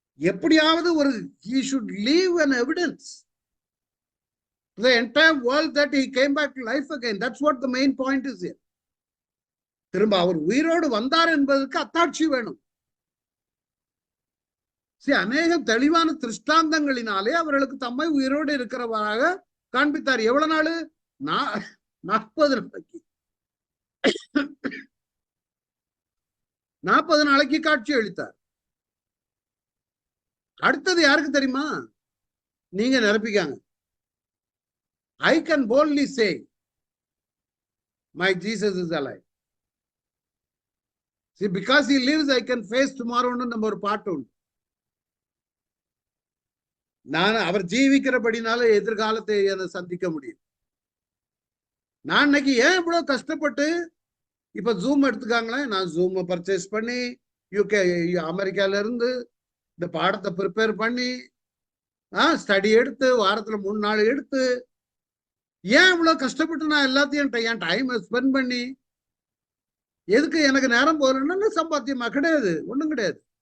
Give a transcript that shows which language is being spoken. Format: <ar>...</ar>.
<ta>எப்படியாவது ஒரு</ta> <en>he should leave an evidence to the entire world that he came back to life again. That's what the main point is here.</en> <ta>திரும்ப அவர் உயிரோடு வந்தார் என்பதற்கு அத்தாட்சி வேணும். அநேக தெளிவான திருஷ்டாந்தங்களினாலே அவர்களுக்கு தம்மை உயிரோடு இருக்கிறவராக காண்பித்தார். எவ்வளவு நாள்? 40 நாளைக்கு. 40 நாளைக்கு காட்சி அளித்தார். அடுத்தது யாருக்கு தெரியுமா? நீங்க நிரப்பிக்காங்க.</ta> <en>I can boldly say my Jesus is alive. See, because he lives, I can face tomorrow.</en> <ta>நம்ம ஒரு பாட்டு உண்டு. நான் அவர் ஜீவிக்கிறபடினால எதிர்காலத்தை சந்திக்க முடியும். நான் இன்னைக்கு ஏன் இவ்வளவு கஷ்டப்பட்டு இப்ப ஜூம் எடுத்துக்காங்களேன். நான் ஜூம் பர்ச்சேஸ் பண்ணி அமெரிக்கால இருந்து இந்த பாடத்தை ப்ரிப்பேர் பண்ணி ஸ்டடி எடுத்து வாரத்துல 3 நாள் எடுத்து ஏன் இவ்வளவு கஷ்டப்பட்டு நான் எல்லாத்தையும் என் டைம் ஸ்பெண்ட் பண்ணி எதுக்கு எனக்கு நேரம் போகலன்னு சம்பாத்தியமா கிடையாது, ஒண்ணும் கிடையாது.</ta>